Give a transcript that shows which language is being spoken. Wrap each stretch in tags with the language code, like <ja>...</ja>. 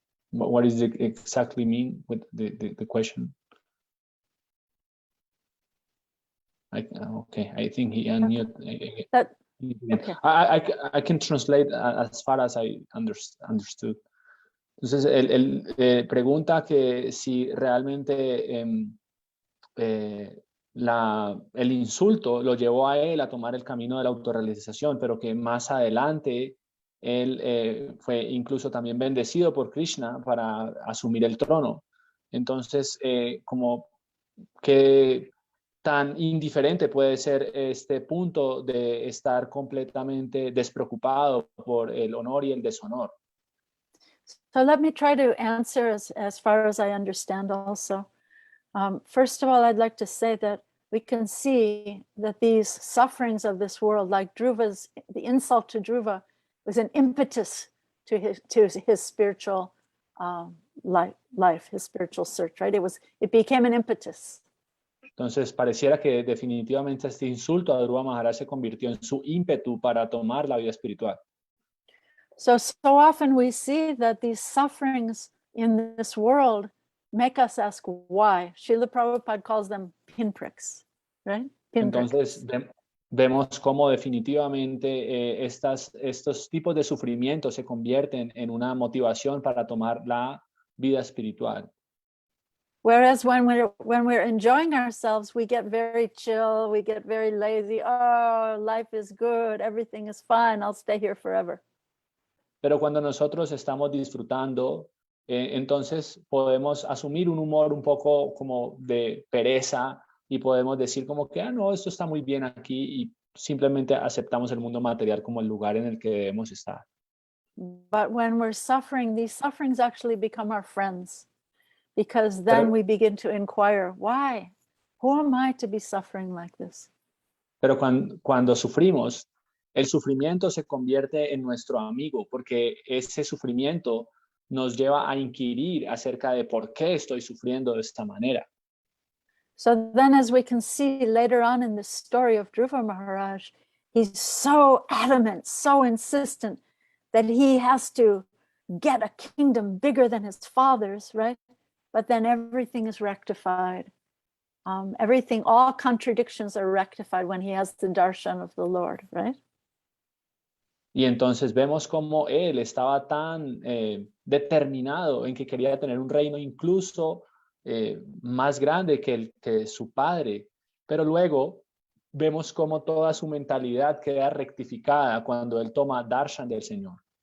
<en>What does it exactly mean with the question? Okay, I think he unmuted. That, okay. I can translate as far as I understood.</en> <es>Entonces, él pregunta que si realmente el insulto lo llevó a él a tomar el camino de la autorrealización, pero que más adelante él fue incluso también bendecido por Krishna para asumir el trono. Entonces, como que tan indiferente puede ser este punto de estar completamente despreocupado por el honor y el deshonor.</es> <en>So let me try to answer as far as I understand also. First of all, I'd like to say that we can see that these sufferings of this world, like Dhruva's, the insult to Dhruva was an impetus to his spiritual life, his spiritual search, right? It became an impetus.</en> <es>Entonces, pareciera que definitivamente este insulto a Dhruva Maharaj se convirtió en su ímpetu para tomar la vida espiritual.</es> <en>So often we see that these sufferings in this world make us ask why. Srila Prabhupada calls them pinpricks, right? Pinpricks.</en> <es>Entonces, vemos cómo definitivamente estos tipos de sufrimientos se convierten en una motivación para tomar la vida espiritual.</es> <en>Whereas when we're enjoying ourselves, we get very chill, we get very lazy. Oh, life is good, everything is fine, I'll stay here forever.</en> <es>Pero cuando nosotros estamos disfrutando, entonces podemos asumir un humor un poco como de pereza y podemos decir como que, no, esto está muy bien aquí y simplemente aceptamos el mundo material como el lugar en el que debemos estar.</es> <en>But when we're suffering, these sufferings actually become our friends, because then we begin to inquire, why? Who am I to be suffering like this?</en> <es>Pero cuando sufrimos, el sufrimiento se convierte en nuestro amigo, porque ese sufrimiento nos lleva a inquirir acerca de por qué estoy sufriendo de esta manera.</es> <en>So then, as we can see later on in the story of Dhruva Maharaj, he's so adamant, so insistent that he has to get a kingdom bigger than his father's, right? But then everything is rectified. All contradictions are rectified when he has the darshan of the Lord, right?</en> <es>Y entonces vemos cómo él estaba tan determinado en que quería tener un reino incluso más grande que su padre. Pero luego vemos cómo toda su mentalidad queda rectificada cuando él toma darshan del Señor.</es>